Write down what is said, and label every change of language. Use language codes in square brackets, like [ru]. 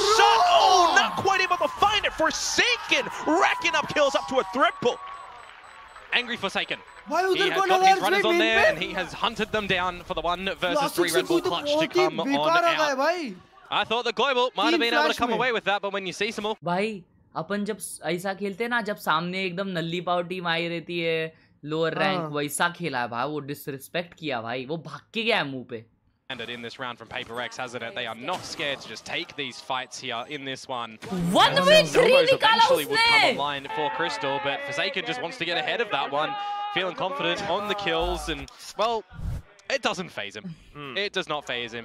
[en] Oh, not quite able to find it. Forsaken racking up kills up to a triple. Angry Forsaken. He has got his runners on there, and he has hunted them down for the 1 versus 3 Red Bull clutch to come on out. I thought the Global might have been able to come away with that, but when you see some more... [hi] भाई, अपन जब ऐसा खेलते हैं ना, जब सामने एकदम नल्ली पाव team आई रहती है, लोअर रैंक, वैसा खेला है भाई, वो डिसरिस्पेक्ट किया भाई, वो भाग के गया मुंह पे. [en] And in this round from PRX, hasn't it? They are not scared to just take these fights here in this one. 1v3 eventually would come online for Crystal, but Forsaken just wants to get ahead of that one, feeling confident on the kills, and well, it doesn't phase him. It does not phase him.